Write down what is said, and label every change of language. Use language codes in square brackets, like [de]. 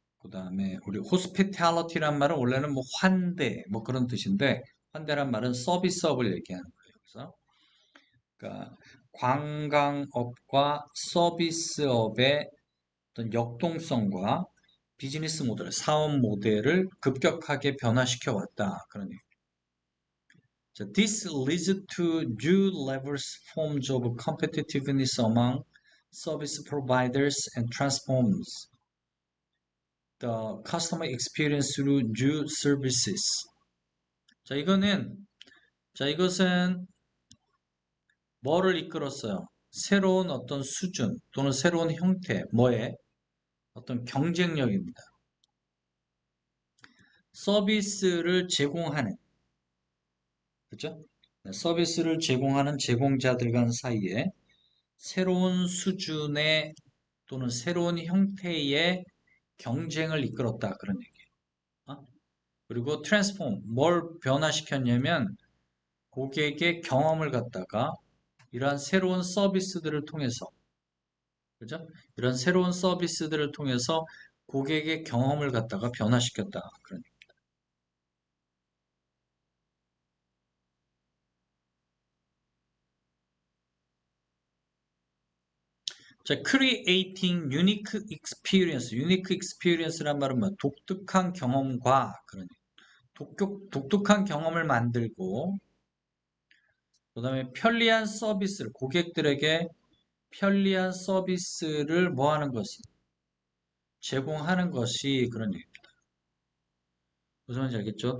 [ko] 그 다음에 우리 호스피탈리티란 말은 원래는 뭐 환대, 뭐 그런 뜻인데, 환대란 말은 서비스업을 얘기하는 거예요. 그래서 그러니까 관광업과 서비스업의 어떤 역동성과 비즈니스 모델, 사업 모델을 급격하게 변화시켜 왔다. 그런 얘기. 자, [en] this leads to new levels forms of competitiveness among service providers and transforms the customer experience through new services. [ko] 자, 이것은 뭐를 이끌었어요? 새로운 어떤 수준 또는 새로운 형태, 뭐의 어떤 경쟁력입니다. 서비스를 제공하는, 그죠? 서비스를 제공하는 제공자들 간 사이에 새로운 수준의 또는 새로운 형태의 경쟁을 이끌었다. 그런 얘기예요. 어? 그리고 트랜스폼, 뭘 변화시켰냐면 고객의 경험을 갖다가 이러한 새로운 서비스들을 통해서, 그죠? 이런 새로운 서비스들을 통해서 고객의 경험을 갖다가 변화시켰다. 그런 얘기. 자, [en] creating unique experience. unique experience [ko] 란 말은 뭐 독특한 경험과 그런 얘기. 독특한 경험을 만들고 그다음에 편리한 서비스를 고객들에게 편리한 서비스를 뭐 하는 것이 제공하는 것이 그런 얘기입니다. 무슨 말인지 알겠죠?